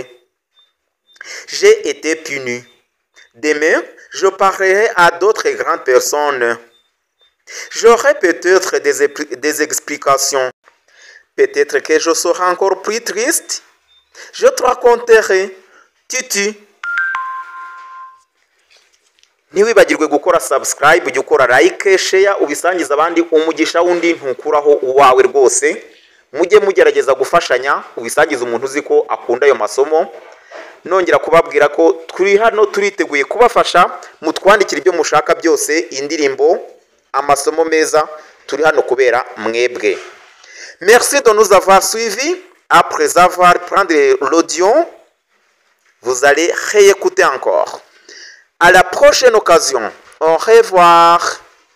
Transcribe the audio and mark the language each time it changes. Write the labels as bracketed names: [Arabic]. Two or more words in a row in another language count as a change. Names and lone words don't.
[French] J'ai été puni. Demain, je parlerai à d'autres grandes personnes. J'aurai peut-être des explications. Peut-être que je serai encore plus triste. Je te raconterai. Titi. [Kinyarwanda] Ntiwibagirwe gukora subscribe, ujye ukora like, share, ubisangiza abandi, umugisha wundi ntukuraho uwawe rwose. Mujye mugerageza gufashanya, ubisangiza umuntu uzi ko akunda ayo masomo. Nongera kubabwira ko turi hano turiteguye kubafasha, mutwandikira ibyo mushaka byose, indirimbo, amasomo meza, turi hano kubera mwebwe. [French] Merci de nous avoir suivis. Après avoir pris l'audio, vous allez réécouter encore. À la prochaine occasion. Au revoir.